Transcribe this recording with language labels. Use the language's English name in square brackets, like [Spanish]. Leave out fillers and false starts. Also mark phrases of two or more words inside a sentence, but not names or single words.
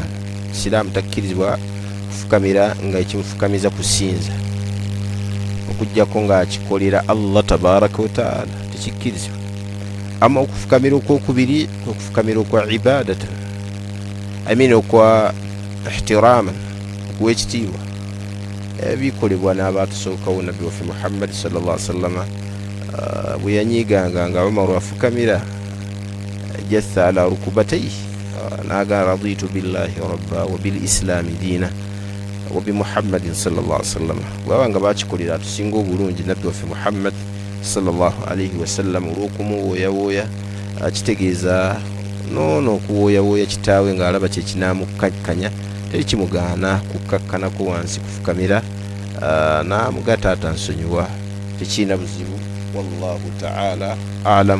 [Ganda] Siraamu takkirizibwa kufukamira nga ekimufukamiza kusinza okuggyako ng'akikolera [Arabic] الله تبارك وتعالى [Ganda] tekikkirizibwa. Ama okufukamira okwokubiri okufukamira okwa ibadatan okwa ihtiraman okuw'ekitiibwa bikolebwa n'abaatusookawo nabbi waffe Muhammad [Arabic] صلى الله عليه وسلم [Ganda] bwe yanyiiganga nga Umaru afukamira [Arabic] جثا على ركبتيه [Ganda] n'agamba [Arabic] رضيت بالله ربا وبالإسلام دينا وبمحمد صلى الله عليه وسلم. [Ganda] Bwabanga bakikolera atusinga obulungi nabbi waffe Muhammad [Arabic] صلى الله عليه وسلم [Ganda] olw'okumuwooyawooya kitegeeza noono okuwooyawooya kitaawe ng'alaba kye kinaamukakkanya teri kimugaana kukkakkanako wansi kufukamira n'amuga taata nsonyiwa tekiina buzibu. [Arabic] والله تعالى أعلم.